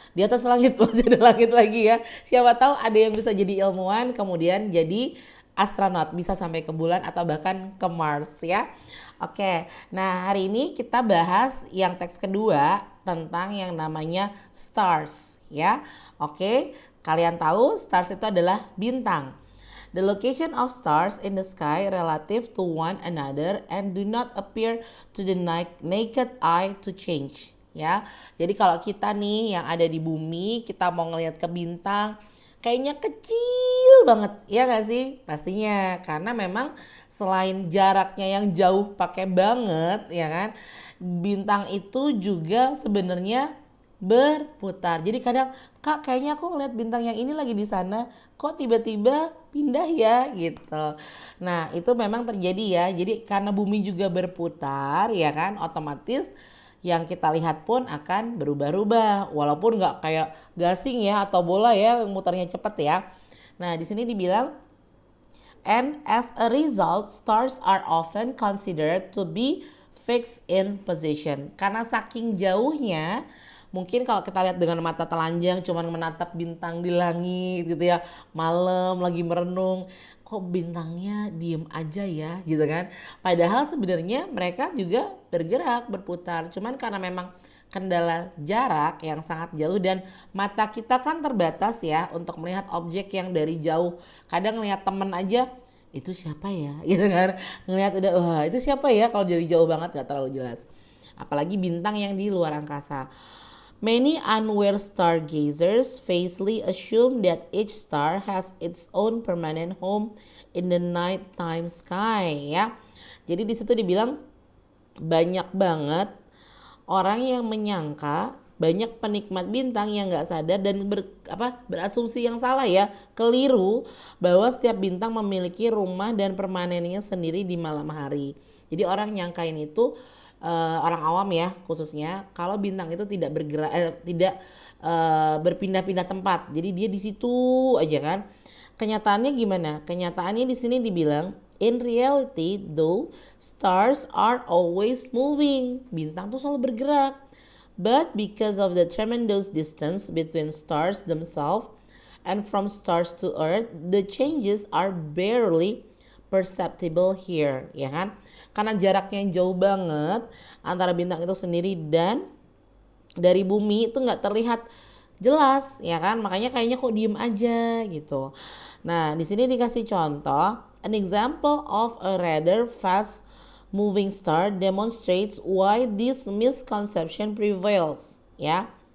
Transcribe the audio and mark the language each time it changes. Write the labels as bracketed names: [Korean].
[Indonesian] Di atas langit masih ada langit lagi ya. Siapa tahu ada yang bisa jadi ilmuwan kemudian jadi astronot, bisa sampai ke bulan atau bahkan ke Mars ya. Oke, nah hari ini kita bahas yang teks kedua tentang yang namanya stars ya. Oke, kalian tahu stars itu adalah bintang. [English] The location of stars in the sky relative to one another and do not appear to the naked eye to change. [Indonesian] Ya, jadi kalau kita nih yang ada di bumi, kita mau ngelihat ke bintang, kayaknya kecil banget, ya nggak sih? Pastinya, karena memang selain jaraknya yang jauh pakai banget, ya kan? Bintang itu juga sebenarnya berputar. Jadi kadang, Kak kayaknya aku ngeliat bintang yang ini lagi di sana, kok tiba-tiba pindah ya gitu. Nah itu memang terjadi ya. Jadi karena bumi juga berputar ya kan, otomatis yang kita lihat pun akan berubah-ubah. Walaupun nggak kayak gasing ya atau bola ya yang mutarnya cepet ya. Nah di sini dibilang, [English] and as a result stars are often considered to be fixed in position. [Indonesian] Karena saking jauhnya, mungkin kalau kita lihat dengan mata telanjang cuman menatap bintang di langit gitu ya, malam lagi merenung, kok bintangnya diem aja ya gitu kan. Padahal sebenarnya mereka juga bergerak, berputar. Cuman karena memang kendala jarak yang sangat jauh dan mata kita kan terbatas ya untuk melihat objek yang dari jauh. Kadang ngelihat temen aja, itu siapa ya gitu kan. Ngelihat udah, wah itu siapa ya, kalau dari jauh banget gak terlalu jelas. apalagi bintang yang di luar angkasa. [English] Many unaware stargazers falsely assume that each star has its own permanent home in the nighttime sky, [Indonesian] ya. Jadi di situ dibilang banyak banget orang yang menyangka, banyak penikmat bintang yang nggak sadar dan berasumsi yang salah, ya, keliru bahwa setiap bintang memiliki rumah dan permanennya sendiri di malam hari. Jadi orang nyangkain itu orang awam ya khususnya, kalau bintang itu tidak bergerak, tidak berpindah-pindah tempat. Jadi dia di situ aja kan. Kenyataannya gimana? Kenyataannya di sini dibilang [English] in reality though stars are always moving. [Indonesian] Bintang tuh selalu bergerak. [English] But because of the tremendous distance between stars themselves and from stars to earth, the changes are barely perceptible here, [Indonesian] ya kan? Karena jaraknya yang jauh banget antara bintang itu sendiri dan dari bumi itu nggak terlihat jelas, ya kan? Makanya kayaknya kok diem aja gitu. Nah, di sini dikasih contoh, [English] an example of a rather fast moving star demonstrates why this misconception prevails, ya.